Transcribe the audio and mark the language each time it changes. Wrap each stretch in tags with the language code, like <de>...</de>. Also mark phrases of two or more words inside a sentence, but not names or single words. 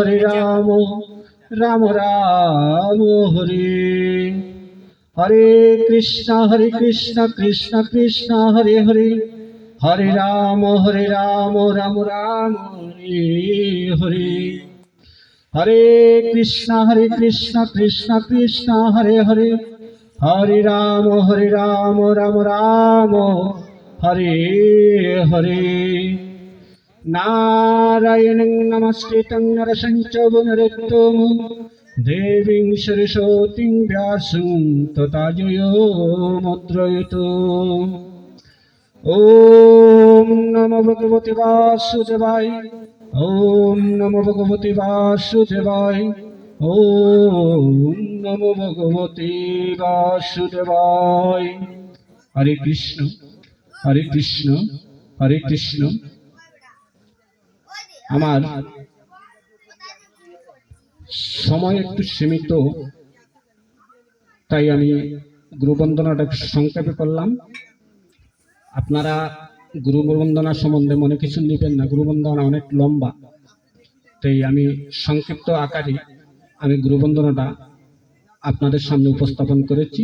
<sa>রাম রাম হরে, হরে কৃষ্ণ কৃষ্ণ কৃষ্ণ হরে হরে, হরে রাম রাম রাম হরে হরে, হরে কৃষ্ণ কৃষ্ণ কৃষ্ণ হরে হরে, হরে রাম রাম রাম হরে হরে। নারায়ণং নমস্কৃত্যং নরসং চৈব নরোত্তমং দেবীং সরস্বতীং ব্যাসং ততো জয়মুদ্রয়তু। ওম নমো ভগবতে বাসুদেবায়, ওম নমো ভগবতে বাসুদেবায়, ওম নমো ভগবতে বাসুদেবায়। হরে কৃষ্ণ হরে কৃষ্ণ।</sa> <bn>আমার সময় একটু সীমিত, তাই আমি গুরুবন্দনাটা সংক্ষেপে করলাম। আপনারা গুরুবন্দনা সম্বন্ধে মনে কিছু নেবেন না, গুরুবন্দনা অনেক লম্বা, তাই আমি সংক্ষিপ্ত আকারে আমি গুরুবন্দনাটা আপনাদের সামনে উপস্থাপন করেছি।</bn>